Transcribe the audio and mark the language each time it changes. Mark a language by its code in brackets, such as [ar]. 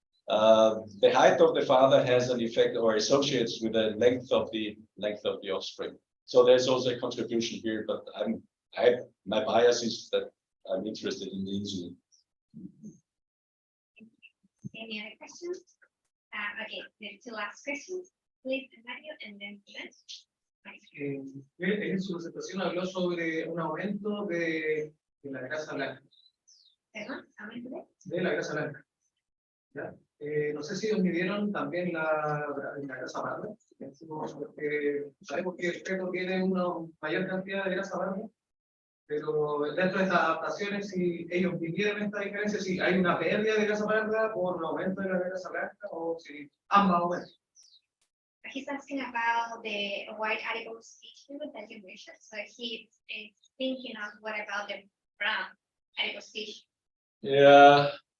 [en] The height of the father has an effect or associates with the length of the offspring. So there's also a contribution here, but my bias is that I'm interested in the insulin. Any other questions? Okay, the 2 last questions, please, Mario, and then [es] En su presentación habló sobre un aumento de de la grasa blanca. ¿Perdón? ¿Aumente? De la grasa blanca. ¿Ya? No sé si os midieron también la grasa madre, porque sabemos que el feto tiene una mayor cantidad de grasa madre, pero dentro de estas adaptaciones, si ellos midieron esta diferencia, si hay una pérdida de grasa madre por un aumento de la grasa blanca, o si ambas aumentan. [en] He's asking about the white adipose tissue that you mentioned. So he is thinking of what about the brown adipose tissue? Yeah.